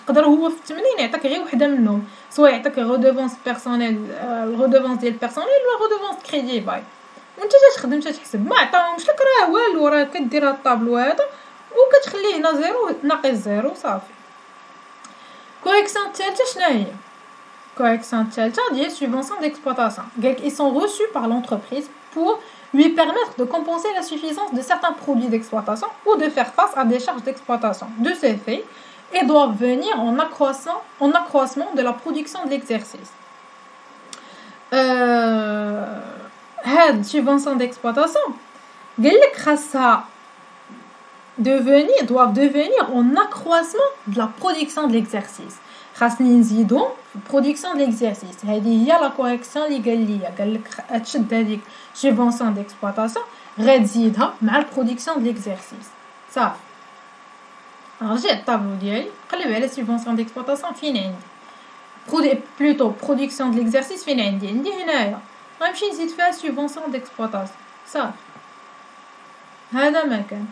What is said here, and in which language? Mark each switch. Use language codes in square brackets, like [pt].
[ar] قدر هو في التمرين يعطيك غير وحده منهم، سواء يعطيك ريدوفونس بيرسونيل الريدوفونس ديال البيرسونيل ولا ريدوفونس كريدي باي، وانت تخدم تحسب. ما عطاهمش لك راه والو، راه كدير هاد الطابلو هذا وكتخليه هنا زيرو ناقص زيرو صافي. كوريكسيون الثالثه شنو هي؟ Correction الثالثه ديال subvention d'exploitation. [fr] Ils sont reçus par l'entreprise pour lui permettre de compenser la suffisance de certains produits d'exploitation ou de faire face à des charges d'exploitation. De ces faits, et doivent venir en accroissement de la production de l'exercice. Cette subvention d'exploitation, doivent devenir en accroissement de la production de l'exercice. [ar] خاصني نزيدو في البرودكسيون ديال ليكزارسيس. هذه هي لا كوريكسيون اللي قال لك تشد هذيك سوبونسيون ديكسبلوطاسيون غتزيدها مع البرودكسيون ديال ليكزارسيس صافي. نرجع الطابلو ديالي نقلب على سوبونسيون ديكسبلوطاسيون فين عندي بلوتو برودكسيون ديال ليكزارسيس فين عندي هنايا غنمشي نزيد فيها سوبونسيون ديكسبلوطاسيون صافي. هذا ما كان.